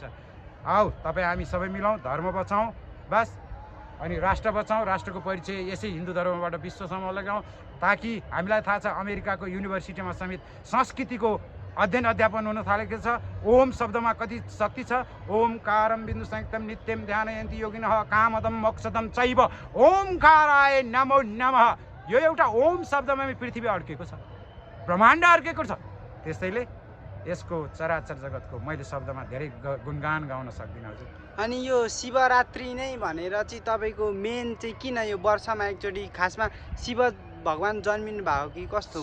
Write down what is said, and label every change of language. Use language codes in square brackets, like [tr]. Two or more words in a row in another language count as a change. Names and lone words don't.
[ne] आऊ तपाईँ हामी सबै मिलाउँ, धर्म बचाउँ बस, अनि राष्ट्र बचाउँ, राष्ट्रको परिचय यसै हिन्दू धर्मबाट विश्वसम्म लगाउँ, ताकि हामीलाई थाहा छ अमेरिकाको युनिभर्सिटीमा समेत संस्कृतिको अध्ययन अध्यापन हुन थालेको छ। ओम शब्दमा कति शक्ति छ। [sa] ओमकारम बिन्दु संयुक्तम नित्यम ध्यानयन्ति योगिनः कामदम मोक्षदम चैव ओमकाराय नमो नमः। [ne] यो एउटा ओम शब्दमा पृथ्वी अड्केको छ, ब्रह्माण्ड अड्केको छ। त्यसैले यसको चराचर जगतको मैले शब्दमा धेरै गुणगान गाउन सक्दिनँ हजुर। अनि यो शिवरात्रि नै भनेर चाहिँ तपाईँको मेन चाहिँ किन यो वर्षमा एकचोटि खासमा शिव भगवान जन्मिनु भएको कि कस्तो?